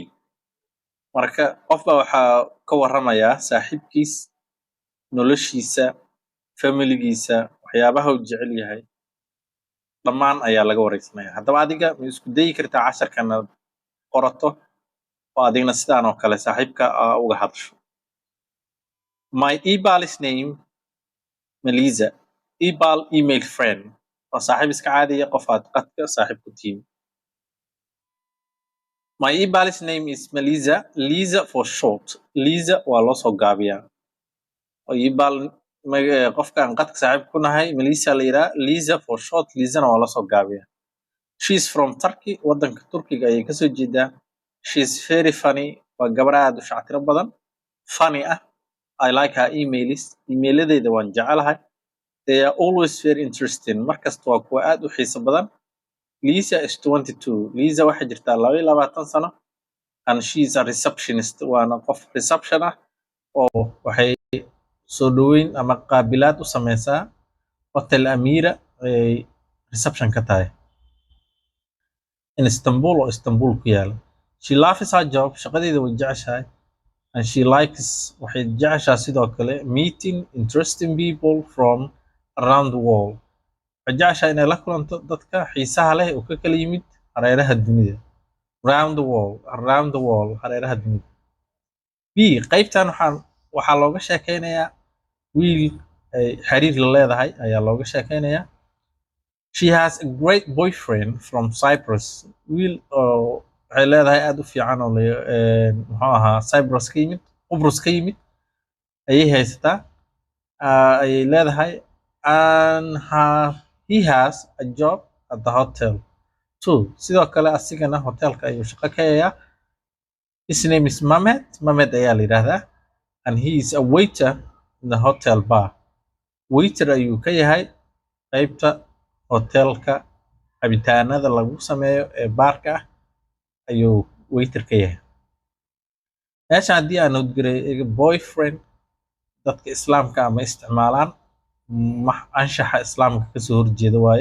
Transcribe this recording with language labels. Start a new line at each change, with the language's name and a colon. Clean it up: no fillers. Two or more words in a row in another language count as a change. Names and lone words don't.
Somali: Marka qofba waxaa ka warramayaa saaxiibkiis, noloshiisa, familigiisa, waxyaabaha uu jecel yahay. Dhammaan ayaa laga wareysanaya. Haddaba adiga ma isku dayi kartaa casharkan aad qorato oo adigna sidaan oo kale saaxiibka uga hadasho.
English: My email is name Melissa. Email friend.
Somali: waa saaxiib iska caadiya qof aad qadka saaxiib ku tihiin.
English: My email's name is Melissa. Lisa for short.
Somali: Lisa waa loo soo gaabiyaa. Qofka aan qadka saaxiib ku nahay Melissa la yidhaha.
English: Lisa for short.
Somali: Lisana waa loo soo gaabiyaa.
English: She's from Turkey.
Somali: Waddanka Turkiga ayay kasoo jeedaa.
English: She's very funny.
Somali: waa gabar aad u shactiro badan.
English: Funny ah. I like her emails.
Somali: Emailadeeda waan jecelahay.
English: They are always very interesting.
Somali: Markasta waa kuwa aad u xiiso badan. Lisa is 22. Lisa waxay jirtaa 22 sano.
English: And she is a receptionist.
Somali: waana qof reception ah oo waxay soo dhaweyn ama qaabilaad u sameysaa Hotel Amira ay reception ka tahay in Istanbul oo Istanbul ku yaala.
English: She loves her job.
Somali: shaqadeeda way jeceshahay.
English: And she likes
Somali: waxay jeceshahay sidoo kale
English: meeting interesting people from around the world.
Somali: waxay inay la kulanto dadka xiisaha leh oo ka kala yimid hareeraha dunida.
English: Around the world
Somali: hareeraha dunida. B qaybtan waxaa looga sheekeynayaa wiil ay xiriir la leedahay ayaa looga sheekeynayaa.
English: She has a great boyfriend from Cyprus.
Somali: wiil oo waxay leedahay aad u fiican oo muxuu ahaa Cyprus ka yimid, Qubrus ka yimid ayay haysataa. ayay leedahay
English: and he has a job at the hotel too.
Somali: sidoo kale asigana hotelka ayuu shaqo ka hayaa.
English: His name is Mamed
Somali: ayaa la yidhaahdaa.
English: And he is a waiter in the hotel bar.
Somali: Waiter ayuu ka yahay qaybta hotelka cabitaanada lagu sameeyo ee baarka ah ayuu waiter ka yahay. meeshan haddii aan nodgaray boyfriend dadka islaamka ama isticmaalaan anshaxa islaamka kasoo horjeeda waaye.